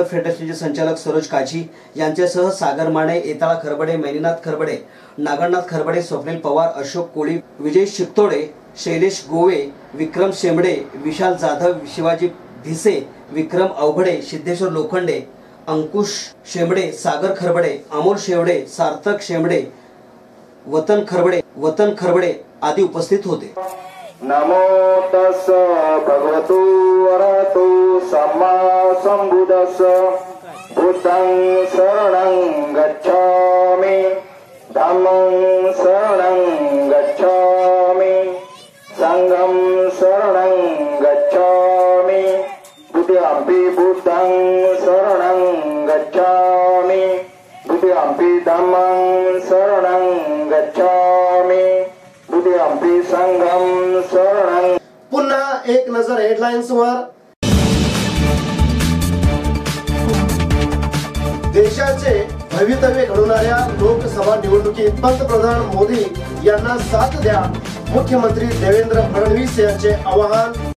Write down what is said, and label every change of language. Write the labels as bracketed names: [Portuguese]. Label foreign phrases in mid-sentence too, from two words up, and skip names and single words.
[Marathi] फेडरेशनचे संचालक सरोज काझी यांच्यासह सागर माने, एताळा खरबडे, मैनीनाथ खरबडे, नागनाथ खरबडे, स्वप्नील पवार, अशोक कोळी, विजय शिकतोडे, शैलेश गोवे, विक्रम शेंबडे, विशाल जाधव, शिवाजी भिसे, विक्रम अवघडे, सिद्धेश्वर लोखंडे, अंकुश शेंबडे, सागर खरबडे, अमोल शेवडे, सार्थक शेंबडे, वतन खरबडे आदी उपस्थित होते। [Pali] नमो तस् भगवतो अरहतो सम्मा सम्बुद्धस्स बुद्धं शरणं गच्छामि धम्मं शरणं गच्छामि संघं शरणं गच्छामि द्वितीयंपि बुद्धं शरणं गच्छामि द्वितीयंपि धम्मं शरणं गच्छामि द्वितीयंपि संघं शरणं। [Marathi] पुन्हा एक नजर हेडलाईन्स वर। देशाचे भवितव्य घडवणाऱ्या लोकसभा निवडणुकीत पंतप्रधान मोदी यांना साथ द्या, मुख्यमंत्री देवेंद्र फडणवीस यांचे आवाहन।